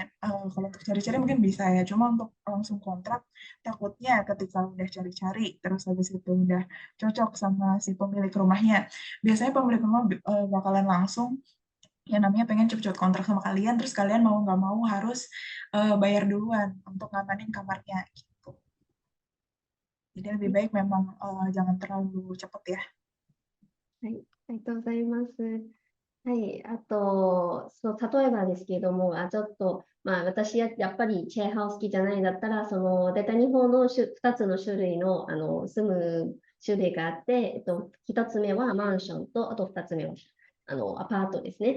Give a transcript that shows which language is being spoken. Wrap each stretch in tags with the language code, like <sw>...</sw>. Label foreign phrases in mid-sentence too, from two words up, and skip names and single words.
<id>Kalau untuk cari-cari mungkin bisa ya, cuma untuk langsung kontrak takutnya ketika udah cari-cari terus habis itu udah cocok sama si pemilik rumahnya. Biasanya pemilik rumah bakalan langsung yang namanya pengen cepet-cepet kontrak sama kalian, terus kalian mau nggak mau harus bayar duluan untuk ngamanin kamarnya gitu. Jadi lebih baik memang jangan terlalu cepet ya.</id> <ja>はい、ありがとうございます。はい、あと、例えばですけれども、ちょっと、私やっぱりシェアハウス好きじゃないんだったら、大体日本の2つの種類の、住む種類があって、1つ目はマンションと、あと2つ目は、アパートですね。</ja>